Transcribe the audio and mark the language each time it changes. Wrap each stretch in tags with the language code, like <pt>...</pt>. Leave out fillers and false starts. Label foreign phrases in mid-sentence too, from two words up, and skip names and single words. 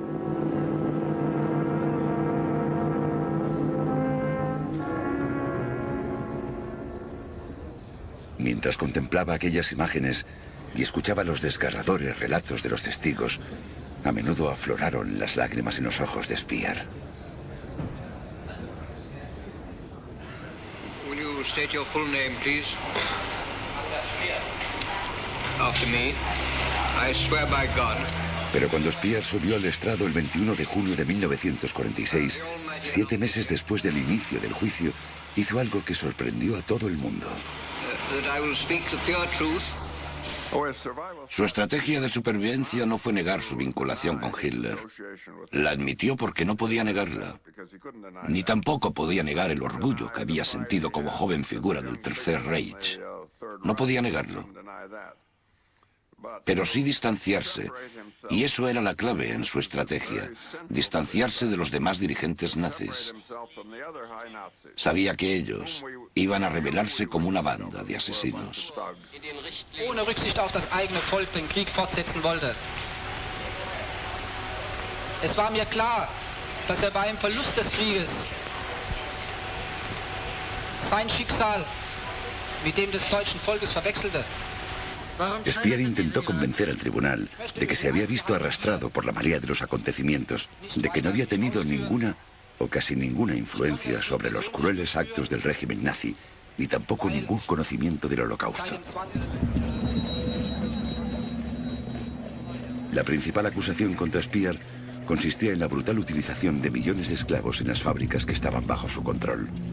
<es>Mientras contemplaba aquellas imágenes y escuchaba los desgarradores relatos de los testigos, a menudo afloraron las lágrimas en los ojos de Speer.</es> <en>Will you state your full name, please? After me, I swear by God.</en> <es>Pero cuando Speer subió al estrado el 21 de junio de 1946, 7 meses después del inicio del juicio, hizo algo que sorprendió a todo el mundo.</es> <en>That I will speak the pure truth,</en> <es>Su estrategia de supervivencia no fue negar su vinculación con Hitler. La admitió porque no podía negarla. Ni tampoco podía negar el orgullo que había sentido como joven figura del Tercer Reich. No podía negarlo. Pero sí distanciarse, y eso era la clave en su estrategia, distanciarse de los demás dirigentes nazis. Sabía que ellos iban a rebelarse como una banda de asesinos.</es> <de>Ohne Rücksicht auf das eigene Volk den Krieg fortsetzen wollte. Es war mir klar, dass bei dem Verlust des Krieges sein Schicksal mit dem des deutschen Volkes verwechselte.</de> <es>Speer intentó convencer al tribunal de que se había visto arrastrado por la marea de los acontecimientos, de que no había tenido ninguna o casi ninguna influencia sobre los crueles actos del régimen nazi, ni tampoco ningún conocimiento del Holocausto. La principal acusación contra Speer consistía en la brutal utilización de millones de esclavos en las fábricas que estaban bajo su control.</es>